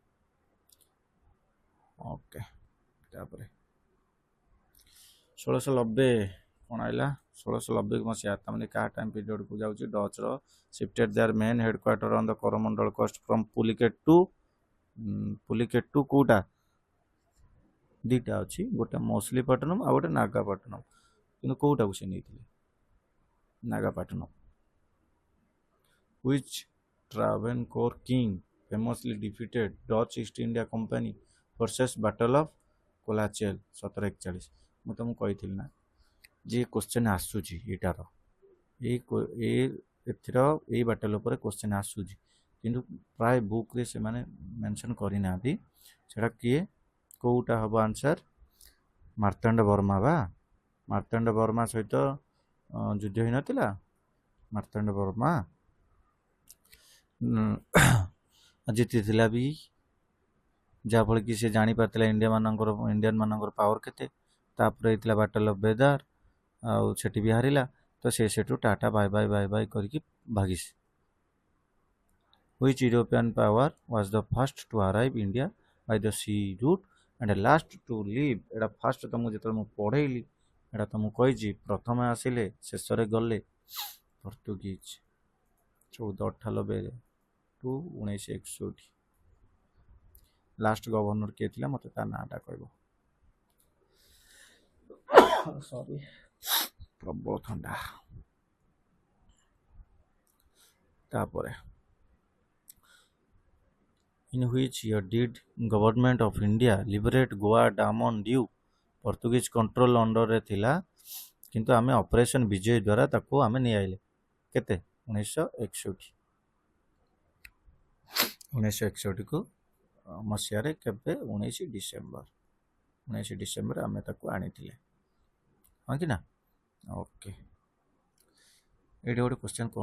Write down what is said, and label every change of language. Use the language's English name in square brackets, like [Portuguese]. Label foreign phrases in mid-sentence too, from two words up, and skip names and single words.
[Odia] ଓକେ ତାପରେ 1690 କ'ଣ ଆଇଲା 1690 ମସିହା ତାମାନେ କାହା [English] time periodକୁ [Odia] ଯାଉଛି [English] Dutchର shifted their main headquarter on the Coromandel coast from Pulicat [Odia] ଟୁ କେଉଁଟା ଦୁଇଟା ଅଛି ଗୋଟେ ମଛଲିପଟ୍ଟନମ୍ ଆଉ ଗୋଟେ ନାଗାପଟ୍ଟନମ୍ କିନ୍ତୁ କେଉଁଟାକୁ ସେ ନେଇଥିଲେ ନାଗାପଟ୍ଟନମ୍ [English] which Travancore king famously defeated Dutch East India Company versus Battle of Colachel [Odia] 1741 ମୁଁ ତୁମକୁ କହିଥିଲି ନା ଯେ କ୍ୱେଶ୍ଚନ୍ ଆସୁଛି ଏଇଟାର ଏଥିର ଏଇ ବାଟଲ ଉପରେ କ୍ୱେଶ୍ଚନ୍ ଆସୁଛି କିନ୍ତୁ ପ୍ରାୟ ବୁକ୍ରେ ସେମାନେ ମେନସନ୍ କରିନାହାନ୍ତି ସେଇଟା କିଏ କେଉଁଟା ହେବ ଆନ୍ସର୍ ମାର୍ତ୍ତଣ୍ଡ ବର୍ମା ବା ମାର୍ତ୍ତଣ୍ଡ ବର୍ମା ସହିତ ଯୁଦ୍ଧ ହେଇନଥିଲା ମାର୍ତ୍ତଣ୍ଡ ବର୍ମା ଜିତିଥିଲା ବି ଯାହାଫଳରେ କି ସେ ଜାଣିପାରିଥିଲା ଇଣ୍ଡିଆନ୍ ମାନଙ୍କର ପାୱାର କେତେ ତାପରେ ହେଇଥିଲା [English] battle of Bedara [Odia] ଆଉ ସେଠି ବି ହାରିଲା ତ ସେ ସେଠୁ [English] ta-ta bye [Odia] କରିକି ଭାଗିଛି [English] which European power was the first to arrive India by the sea route and last to leave [Odia] ଏଇଟା ଫାଷ୍ଟ ତମକୁ ଯେତେବେଳେ ମୁଁ ପଢ଼େଇଲି ଏଇଟା ତମକୁ କହିଛି ପ୍ରଥମେ ଆସିଲେ ଶେଷରେ ଗଲେ ପର୍ତ୍ତୁଗୀଜ 1498 ଟୁ 1961 [English] last governor [Odia] କିଏ ଥିଲା ମୋତେ ତା ନାଁଟା କହିବ ସରି ପ୍ରବଳ ଥଣ୍ଡା ତାପରେ [English] in which year did government of India liberate Goa, Daman, Diu [Odia] ପର୍ତ୍ତୁଗୀଜ [English] control underରେ [Odia] ଥିଲା କିନ୍ତୁ ଆମେ ଅପରେସନ୍ ବିଜୟ ଦ୍ୱାରା ତାକୁ ଆମେ ନେଇ ଆଇଲେ କେତେ 1961କୁ ମସିହାରେ କେବେ 19 ଡିସେମ୍ବର ଆମେ ତାକୁ ଆଣିଥିଲେ ହଁ କି ନା ଓକେ ଏଇଠି ଗୋଟେ କ୍ୱେଶ୍ଚନ୍ କ'ଣ